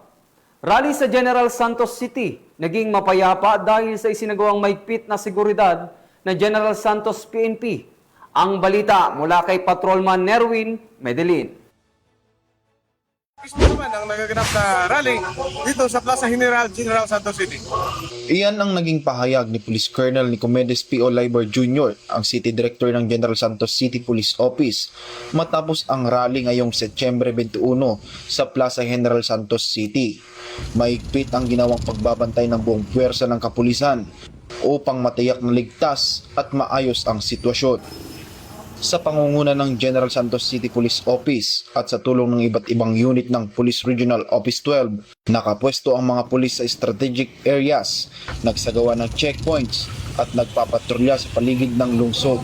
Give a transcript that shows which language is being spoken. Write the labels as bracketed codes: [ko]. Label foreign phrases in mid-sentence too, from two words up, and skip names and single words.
[tl] Rally sa General Santos City naging mapayapa dahil sa isinagawang maigpit na seguridad na General Santos PNP. Ang balita mula kay Patrolman Nerwin Medelin. Mismo naman ang nagaganap na rally dito sa Plaza General Santos City. Iyan ang naging pahayag ni Police Colonel Nicomedes P. Oliver Jr., ang City Director ng General Santos City Police Office, matapos ang rally ngayong Setyembre 21 sa Plaza General Santos City. Maigpit ang ginawang pagbabantay ng buong puwersa ng kapulisan upang matiyak na ligtas at maayos ang sitwasyon. Sa pangunguna ng General Santos City Police Office at sa tulong ng iba't ibang unit ng Police Regional Office 12, nakapwesto ang mga pulis sa [en] strategic areas, [tl] nagsagawa ng checkpoints at nagpapatrolya sa paligid ng lungsod.